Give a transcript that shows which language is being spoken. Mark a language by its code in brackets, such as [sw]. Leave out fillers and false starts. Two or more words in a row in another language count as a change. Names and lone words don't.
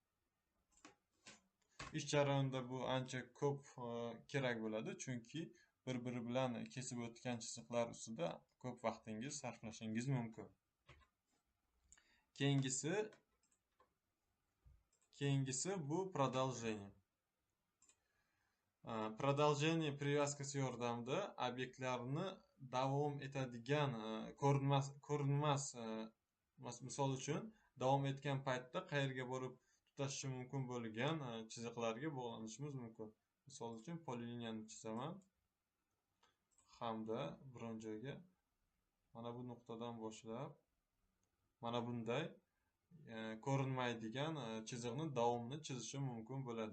[uz] Ish jarayonida bu ancha ko'p kerak bo'ladi, chunki bir-biri bilan kesib o'tgan chiziqlar ustida ko'p vaqtingiz sarflashingiz mumkin. Keyingisi bu продолжение. [ru] Продолжение привязкasi [uz] yordamida obyektlarni davom etadigan ko'rinmas misol uchun davom etgan paytda qayerga borib tutashishi mumkin bo'lgan chiziqlarga bog'lanishimiz mumkin. Misol uchun poliliniyani chizaman hamda biron joyga mana bu nuqtadan boshlab mana bunday ko'rinmaydigan chiziqni davomini chizishim mumkin bo'ladi.